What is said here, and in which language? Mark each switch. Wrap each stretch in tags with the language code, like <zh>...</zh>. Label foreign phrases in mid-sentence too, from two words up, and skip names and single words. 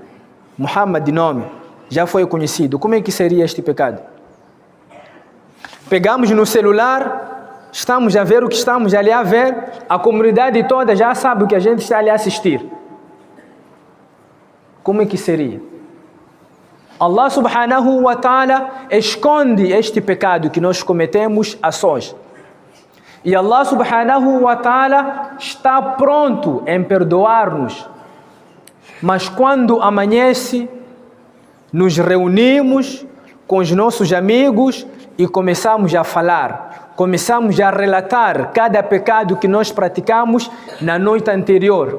<pt>Muhammad de nome, já foi conhecido. Como é que seria este pecado? Pegamos no celular, estamos a ver o que estamos ali a ver, a comunidade toda já sabe o que a gente está ali a assistir. Como é que seria?</pt> <ar>الله سبحانه وتعالى</ar> <pt>esconde este pecado que nós cometemos a sós. E</pt> <ar>الله سبحانه وتعالى</ar> <pt>está pronto em perdoar-nos. Mas quando amanhece, nos reunimos com os nossos amigos e começamos a falar, começamos a relatar cada pecado que nós praticamos na noite anterior.</pt>